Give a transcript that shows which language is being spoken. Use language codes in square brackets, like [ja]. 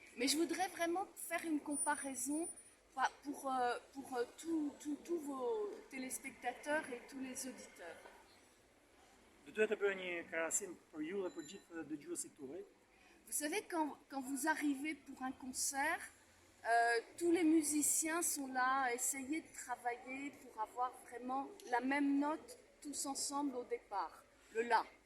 [fr] Mais je voudrais vraiment faire une comparaison pour tous vos téléspectateurs et tous les auditeurs. [sq] Duhet të bëj një krahasim për ju dhe për gjithë dëgjuesit tuaj. [fr] Vous savez, quand vous arrivez pour un concert, tous les musiciens sont là à essayer de travailler pour avoir vraiment la même note tous ensemble au départ, le La.